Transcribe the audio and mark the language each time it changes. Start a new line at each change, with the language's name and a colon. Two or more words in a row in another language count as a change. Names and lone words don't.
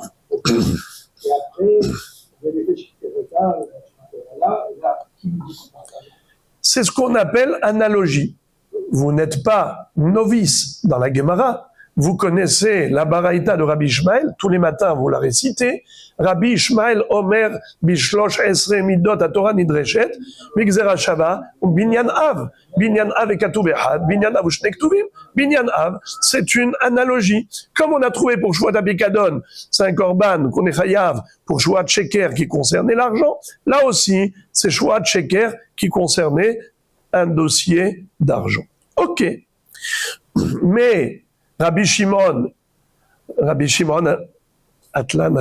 French: Et après, vous avez fait là, qui nous dit qu'on parle d'argent? C'est ce qu'on appelle analogie. Vous n'êtes pas novice dans la Gemara. Vous connaissez la Baraïta de Rabbi Ishmael. Tous les matins, vous la récitez.
Hebrew: רבי ישמעאל אומר בשלש עשרה מדות התורה נדרשת מגזרה שוה בנין אב. בנין אב מכתוב אחד. בנין אב משני כתובים. בנין אב,
French: c'est une analogie. Comme on a trouvé pour
Hebrew: שבועת הפקדון,
French: c'est un korban qu'on est chayav pour
Hebrew: שבועת שקר
French: qui concernait l'argent. Là aussi, c'est
Hebrew: שבועת שקר
French: qui concernait un dossier d'argent. Ok. Mais Rabbi Shimon Atlan Tzaddik.